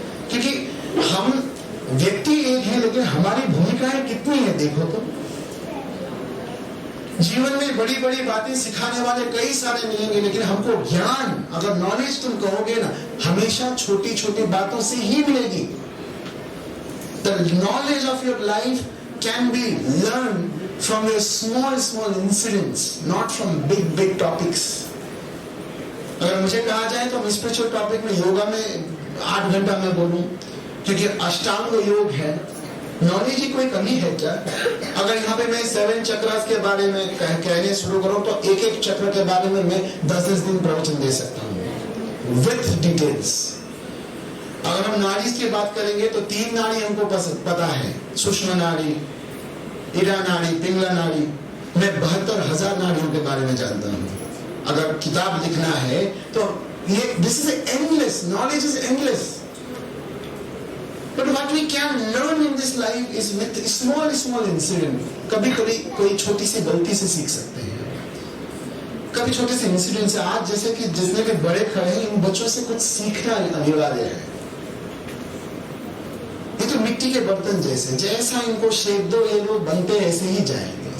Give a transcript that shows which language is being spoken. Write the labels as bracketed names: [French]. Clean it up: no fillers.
[Hindi] क्योंकि हम व्यक्ति एक है लेकिन हमारी भूमिकाएं कितनी है देखो तो। जीवन में बड़ी बड़ी बातें सिखाने वाले कई सारे मिलेंगे, लेकिन हमको ज्ञान, अगर नॉलेज तुम कहोगे ना, हमेशा छोटी छोटी बातों से ही मिलेगी। [English] The knowledge of your life can be learned from your small incidents, not from big topics। [Hindi] अगर मुझे कहा जाए तो हम स्पिरिचुअल टॉपिक में योगा में 8 घंटा में बोलूं, क्योंकि अष्टांग योग है। नॉलेज की कोई कमी है क्या? अगर यहाँ पे मैं 7 चक्रास के बारे में कहने शुरू करूं तो एक चक्र के बारे में मैं 10 दिन प्रवचन दे सकता हूँ [English] With details. [Hindi] अगर हम नाड़ी की बात करेंगे तो 3 नाड़ी हमको पता है, सूक्ष्म नाड़ी, ईरा नाड़ी, पिंगला नाड़ी। मैं 72,000 नाड़ियों के बारे में जानता हूँ। अगर किताब लिखना है तो ये [English] This is endless, knowledge is endless. But what we can learn in this life is with small incident। [Hindi] कभी कोई छोटी सी गलती से सीख सकते हैं, कभी छोटे से इंसिडेंट से। आज जैसे कि जितने भी बड़े खड़े हैं, इन बच्चों से कुछ सीखना अनिवार्य है। ये तो मिट्टी के बर्तन जैसा इनको शेप दो, ये लोग बनते ऐसे ही जाएंगे।